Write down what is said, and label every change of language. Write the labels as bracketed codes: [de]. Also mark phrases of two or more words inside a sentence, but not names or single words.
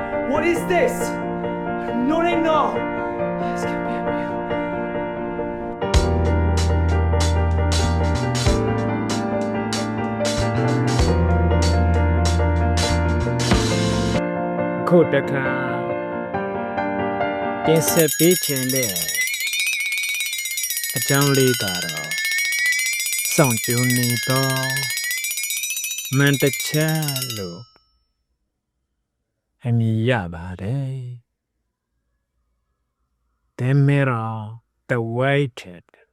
[en] What is this? No, no. This can't be real. [my] ခုတခါတင်ဆက်ပေးခြင်း တဲ့အကြောင်းလေးကတော့စောင့်ကြိုနေတော့မန်တချလို့အမည်ရပါတယ် The Mirror The Waited